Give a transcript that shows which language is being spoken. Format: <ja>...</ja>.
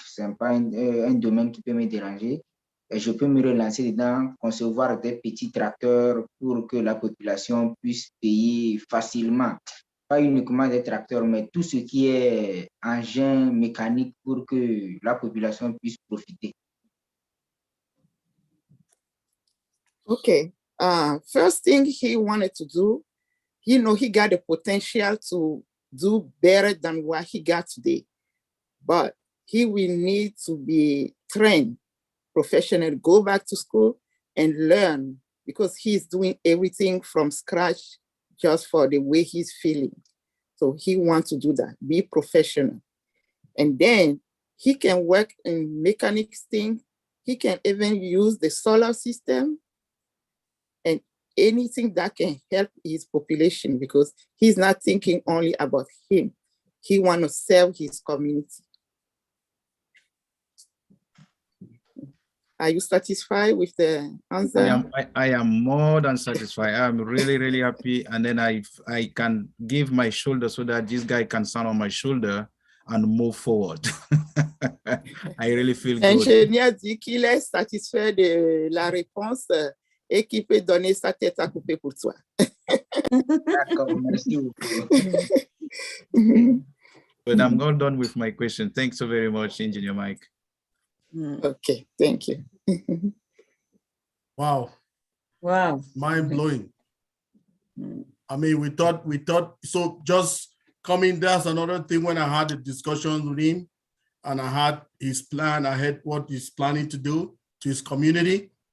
<fr>Ce n'est pas un domaine qui peut me déranger. Et je peux me relancer dedans, concevoir des petits tracteurs pour que la population puisse payer facilement. Pas uniquement des tracteurs, mais tout ce qui est engin mécanique pour que la population puisse profiter.</fr> <en>Okay. First thing he wanted to do, he got the potential to do better than what he got today, but he will need to be trained professionally, go back to school and learn, because he's doing everything from scratch just for the way he's feeling. So he wants to do that, be professional. And then he can work in mechanics thing. He can even use the solar system and anything that can help his population, because he's not thinking only about him. He wants to serve his community. Are you satisfied with the answer? I am more than satisfied. I'm really, really happy. And then I can give my shoulder so that this guy can stand on my shoulder and move forward. I really feel good.</en> <fr>L'ingénieur dit qu'il est satisfait de la réponse et qu'il peut donner sa tête à couper pour toi. D'accord, merci beaucoup.</fr> <en>But I'm all done with my question. Thanks so very much, Engineer Mike. Okay, thank you. Wow, Wow. mind blowing. I mean, we thought, so just coming, that's another thing when I had a discussion with him and I had his plan, I had what he's planning to do to his community.</en>